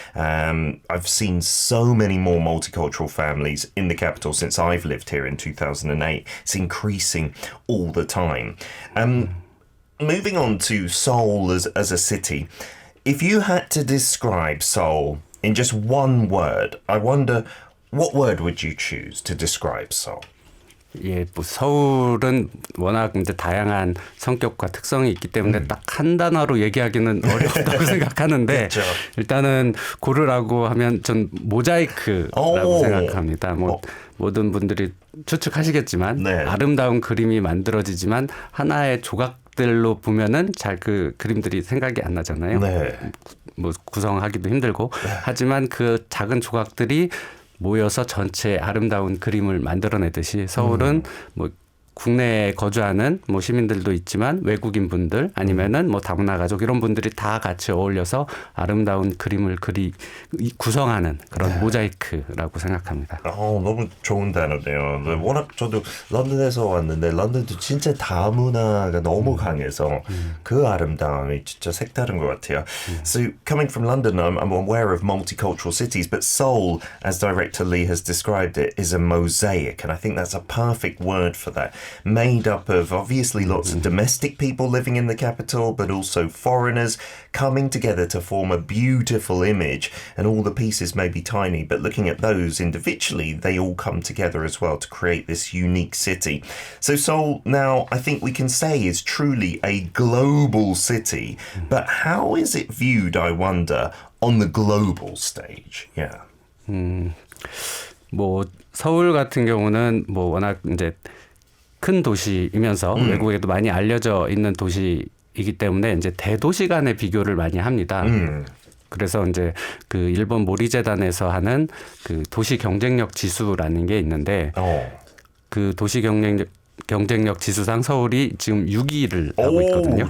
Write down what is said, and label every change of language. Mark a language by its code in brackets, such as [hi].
[en] I've seen so many more multicultural families in the capital since I've lived here in 2008. It's increasing all the time. Moving on to Seoul as a city, if you had to describe Seoul in just one word, I wonder what word would you choose to describe Seoul? [ko] 예, 뭐 서울은 워낙 이제 다양한 성격과 특성이 있기 때문에 딱 한 단어로 얘기하기는 어렵다고 생각하는데 그렇죠. 일단은 고르라고 하면 전 모자이크라고 생각합니다. 뭐 모든 분들이 추측하시겠지만 네. 아름다운 그림이 만들어지지만 하나의 조각들로 보면은 잘 그 그림들이 생각이 안 나잖아요. 네. 뭐 구성하기도 힘들고 하지만 그 작은 조각들이 모여서 전체 아름다운 그림을 만들어내듯이 서울은 뭐 국내에 거주하는 뭐 시민들도 있지만 외국인 분들 아니면은 뭐 다문화 가족 이런 분들이 다 같이 어울려서 아름다운 그림을 구성하는 그런 모자이크라고 생각합니다. 너무 좋은 단어네요. 워낙 저도 런던에서 왔는데 런던도 진짜 다문화가 너무 강해서 그 아름다움이 진짜 색다른 것 같아요. [en] So coming from London, I'm aware of multicultural cities, but Seoul, as director Lee has described it, is a mosaic, and I think that's a perfect word for that. Made up of obviously lots of domestic people living in the capital, but also foreigners coming together to form a beautiful image. And all the pieces may be tiny, but looking at those individually, they all come together as well to create this unique city. So Seoul now, I think we can say, is truly a global city. But how is it viewed, I wonder, on the global stage? Yeah. [ko] 뭐 서울 같은 경우는 뭐 워낙 이제 큰 도시이면서 외국에도 많이 알려져 있는 도시이기 때문에 이제 대도시 간의 비교를 많이 합니다. 그래서 이제 그 일본 모리재단에서 하는 그 도시 경쟁력 지수라는 게 있는데 그 도시 경쟁력 지수상 서울이 지금 6위를 하고 있거든요.